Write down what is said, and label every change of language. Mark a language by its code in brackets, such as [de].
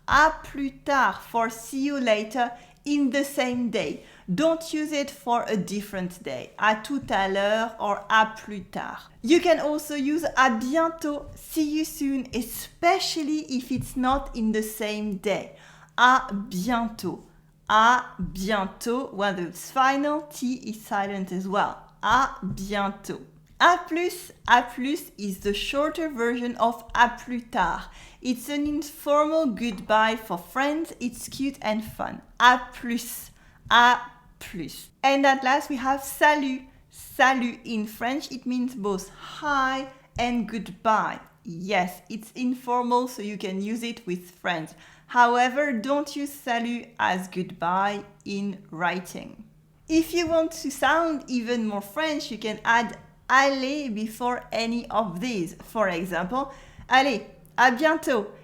[fr] À plus tard [en] for see you later in the same day. Don't use it for a different day. [fr] À tout à l'heure or à plus tard. [en] You can also use [fr] à bientôt, [en] see you soon, especially if it's not in the same day. [fr] À bientôt. À bientôt, [en] when the final T is silent as well. [fr] À bientôt. [en] À plus is the shorter version of [fr] à plus tard. [en] It's an informal goodbye for friends. It's cute and fun. [fr] À plus. À plus. [en] And at last we have salut. Salut in French, it means both hi and goodbye. Yes, it's informal, so you can use it with friends. However, don't use salut as goodbye in writing. If you want to sound even more French, you can add allez before any of these. For example, [fr] allez, à bientôt.